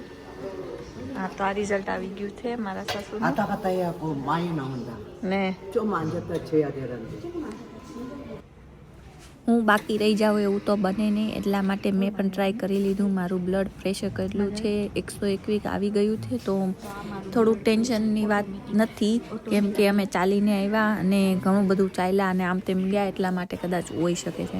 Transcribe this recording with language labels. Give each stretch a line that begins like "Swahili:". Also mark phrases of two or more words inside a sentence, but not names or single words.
Gujarati: હા તો આ રિઝલ્ટ આવી ગયું છે મારા સાસુનું.
Korean: 아따 갔다 해갖고 많이 나온다.
Gujarati: ને
Korean: 좀 앉았다 재야 되는데.
Gujarati: હું બાકી રહી જાઉં એવું તો બને નહીં, એટલા માટે મેં પણ ટ્રાય કરી લીધું. મારું
English: blood pressure
Gujarati: કેટલું છે 121 આવી ગયું છે. તો થોડુંક ટેન્શનની વાત નથી, કેમ કે અમે ચાલીને આવ્યા અને ઘણું બધું ચાલ્યા અને આમ તેમ ગયા, એટલા માટે કદાચ હોઈ શકે છે.